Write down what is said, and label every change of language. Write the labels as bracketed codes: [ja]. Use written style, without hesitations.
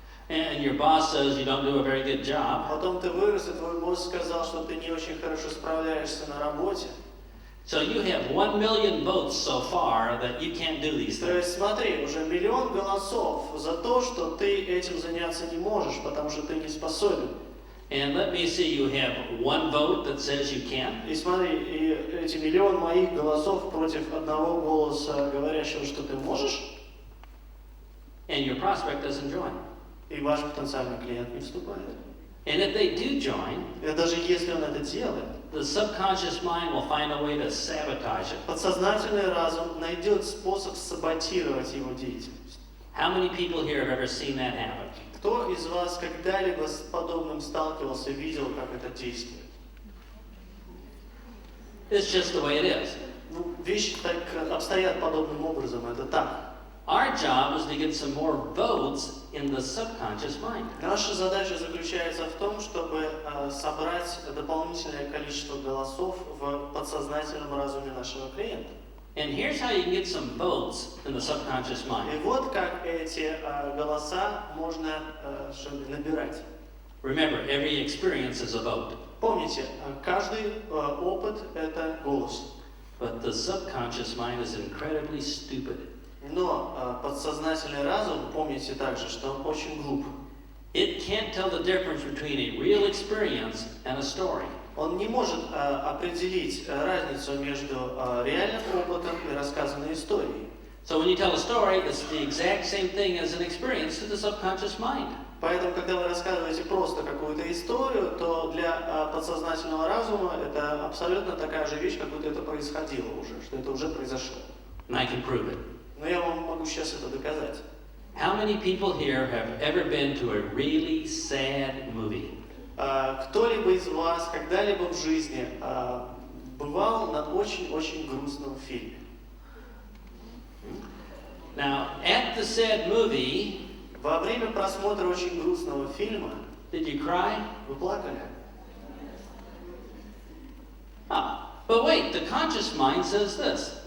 [en] And your boss says you don't do a very good job. [ru] Потом ты вырос, и твой босс сказал, что ты не очень хорошо справляешься на работе. [en] So you have 1 million votes so far that you can't do these [ru] То [en] things. [ru] есть смотри, уже миллион голосов за то, что ты этим заняться не можешь, потому что ты не способен. [en] And let me see, you have 1 vote that says you can. [ru] И смотри, и эти миллион моих голосов против одного голоса, говорящего, что ты можешь, [en] And your prospect doesn't join. [ru] и ваш потенциальный клиент не вступает. [en] And if they do join, [ru] И даже если он это делает, [en] the subconscious mind will find a way to sabotage it. [ru] подсознательный разум найдет способ саботировать его деятельность. [en] How many people here have ever seen that happen? [ru] Кто из вас когда-либо с подобным сталкивался, видел, как это действует? [en] It's just the way it is. [ru] Ну, вещи так обстоят подобным образом, это так. [en] Our job is to get some more votes in the subconscious mind. [ru] Наша задача заключается в том, чтобы собрать дополнительное количество голосов в подсознательном разуме нашего клиента. [en] And here's how you can get some votes in the subconscious [ru] И [en] mind. [ru] вот как эти голоса можно набирать. [en] Remember, every experience is a vote, [ru] Помните, каждый опыт – это голос. [en] but the subconscious mind is incredibly stupid. [ru] Но подсознательный разум, помните также, что он очень глуп. [en] It can't tell the difference between a real experience and a story. [ru] Он не может определить разницу между реальным опытом и рассказанной историей. [en] So when you tell a story, it's the exact same thing as an experience to the subconscious mind. [ru] Поэтому, когда вы рассказываете просто какую-то историю, то для подсознательного разума это абсолютно такая же вещь, как будто это происходило уже, что это уже произошло. [en] And I can prove it. [ru] Но я вам могу сейчас это доказать. [en] How many people here have ever been to a really sad movie? [ru] Кто-либо из вас когда-либо в жизни бывал на очень-очень грустном фильме? [en] Now, at the sad movie, [ru] Во время просмотра очень грустного фильма [en] did you cry? [ru] вы плакали? [en] Ah, but wait, the conscious mind says this.